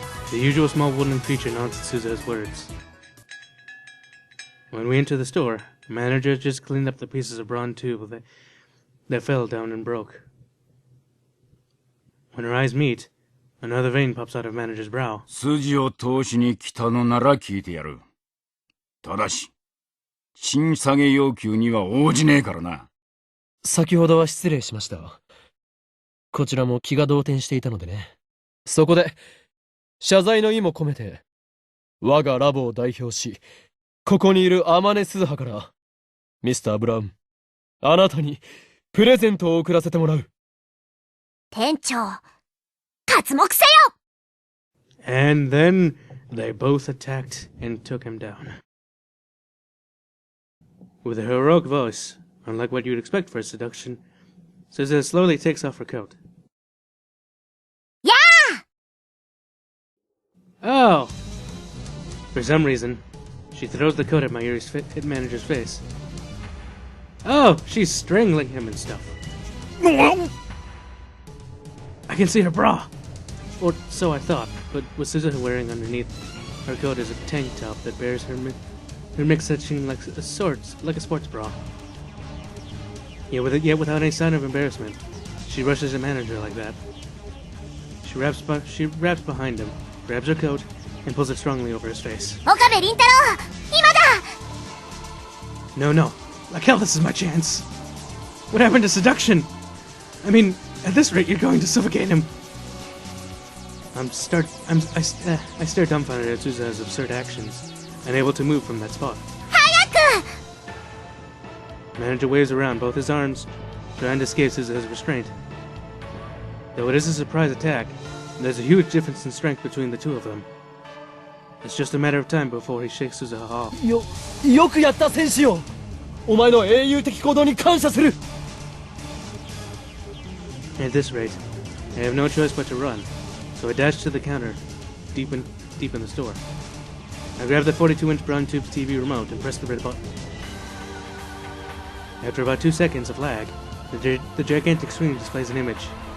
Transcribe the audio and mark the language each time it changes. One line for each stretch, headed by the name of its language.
English: The usual small wooden creature nods at Suzuha's words. When we enter the store, the manager just cleaned up the pieces of bronze tube that fell down and broke. When our eyes meet, another vein pops out of manager's brow.
Japanese: 筋を通しに来たのなら聞いてやる。ただし、賃下げ要求には応じねえからな。先ほどは失礼しました。こちらも気が動転していたのでね。そこで、謝罪の意も込めて、我がラボを代表し、ここにいる天音鈴葉から、ミスター・ブラウン、あなたにプレゼントを送らせてもらう。店長、刮目せよ！
English: And then they both attacked and took him down. With a heroic voice, unlike what you'd expect for a seduction, Suzuha slowly takes off her coat. Yeah! Oh! For some reason, she throws the coat at hit manager's face. Oh, she's strangling him and stuff. I can see her bra! Or so I thought, but what Suzuha wearing underneath her coat is a tank top that bears her midsection like a sports bra. Yet without any sign of embarrassment, she rushes the manager like that. She wraps behind him, grabs her coat, and pulls it strongly over his face.
Japanese: Okabe 凛太郎、今だ！
English: No, like hell, this is my chance. What happened to seduction? I mean, at this rate, you're going to suffocate him. I stare dumbfounded at Suzuha's absurd actions, unable to move from that spot.
Japanese: 早く！
English: Manager waves around both his arms, trying to escape Suzuha's restraint. Though it is a surprise attack, there's a huge difference in strength between the two of them. It's just a matter of time before he shakes Suzuha off.
Japanese: よくやった戦士よ。お前の英雄的行動に感謝する。
English: At this rate, I have no choice but to run, so I dash to the counter, deep in the store. I grab the 42-inch brown tube TV remote and press the red button. After about 2 seconds of lag, the gigantic screen displays an image.